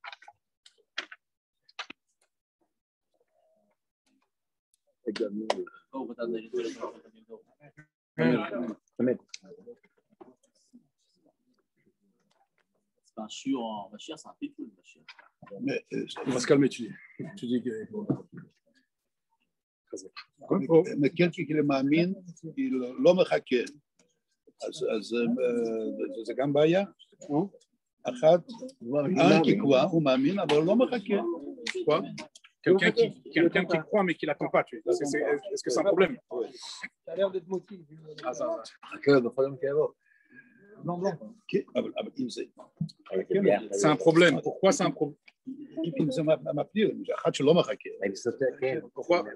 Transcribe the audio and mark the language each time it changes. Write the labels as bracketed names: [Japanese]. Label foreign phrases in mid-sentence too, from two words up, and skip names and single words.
[French] C'est pas un chiot en Mashiach, c'est un pétou, le Mashiach. Mais on va se calmer, tu dis que... quelqu'un qui le [Hebrew] מאמין, לא מחכה. אז זה גם בעיה. אחת, [French] qui croit, [Hebrew] הוא מאמין, אבל לא מחכה. [French] Quoi? Quelqu'un qui croit mais qui l'attend pas. Est-ce que c'est un problème? Ça a l'air d'être motivé. Ah, ça va. blanc, blanc. C'est un problème. Pourquoi c'est un problème? Pourquoi?